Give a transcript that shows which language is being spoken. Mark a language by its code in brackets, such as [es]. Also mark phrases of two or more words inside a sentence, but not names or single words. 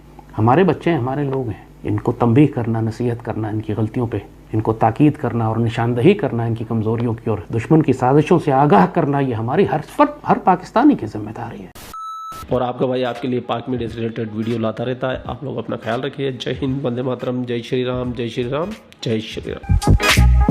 [ur] ہمارے بچے ہیں، ہمارے لوگ ہیں، ان کو تنبیہ کرنا، نصیحت کرنا، ان کی غلطیوں پہ ان کو تاکید کرنا اور نشاندہی کرنا ان کی کمزوریوں کی اور دشمن کی سازشوں سے آگاہ کرنا، یہ ہماری ہر پاکستانی کی ذمہ داری ہے۔ اور آپ کا بھائی آپ کے لیے پاک میڈیا سے ریلیٹڈ ویڈیو لاتا رہتا ہے۔ آپ لوگ اپنا خیال رکھیے۔ جے ہند، وندے ماترم، جے شری رام، جے شری رام، جے شری رام۔